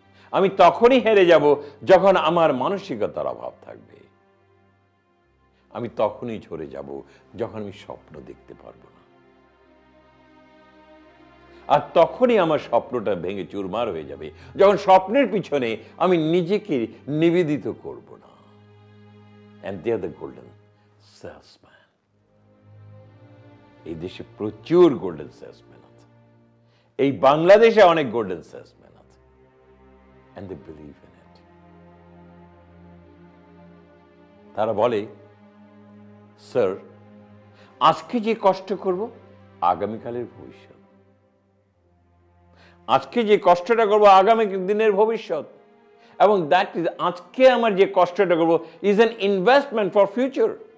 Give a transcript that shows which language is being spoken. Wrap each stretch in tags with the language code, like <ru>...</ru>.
<bn>আমি তখনই হেরে যাব যখন আমার মানসিকতার অভাব থাকবে। আমি তখনই ঝরে যাব যখন আমি স্বপ্ন দেখতে পারবো না। আর তখনই আমার স্বপ্নটা ভেঙে চুরমার হয়ে যাবে যখন স্বপ্নের পিছনে আমি নিজেকে নিবেদিত করব না।</bn> <en>And they are the golden salesman.</en> <bn>এই দেশে প্রচুর গোল্ডেন সেলসম্যান আছে, এই বাংলাদেশে অনেক গোল্ডেন সেলসম্যান আছে,</bn> <en>and they believe in it.</en> <bn>তারা বলে, স্যার, আজকে যে কষ্ট করব আগামীকালের ভবিষ্যৎ, আজকে যে কষ্টটা করব আগামী দিনের ভবিষ্যৎ, এবং দ্যাট ইজ, আজকে আমার যে কষ্টটা করব</bn> <en>Is an investment for future.</en>